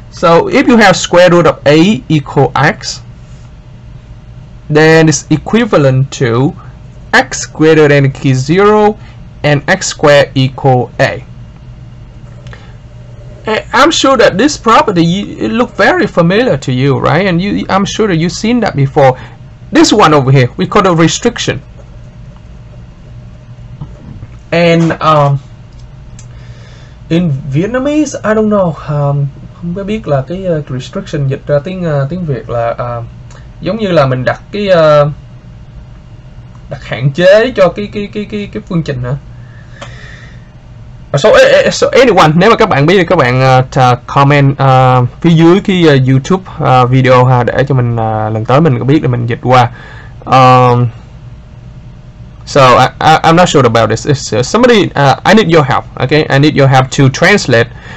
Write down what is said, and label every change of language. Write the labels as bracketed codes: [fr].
[en] So if you have square root of a equal x, then it's equivalent to x greater than or equal 0 and x squared equal a. I'm sure that this property it look very familiar to you, right? And I'm sure that you've seen that before. This one over here we call a restriction. And in Vietnamese, I don't know, [vi] không có biết là cái restriction dịch ra tiếng Việt là giống như là mình đặt cái đặt hạn chế cho cái phương trình hả? [en] So anyone, [vi] nếu mà các bạn biết thì các bạn comment phía dưới cái YouTube video ha, để cho mình lần tới mình có biết để mình dịch qua. [en] So I'm not sure about this. It's, somebody, I need your help. Okay, I need your help to translate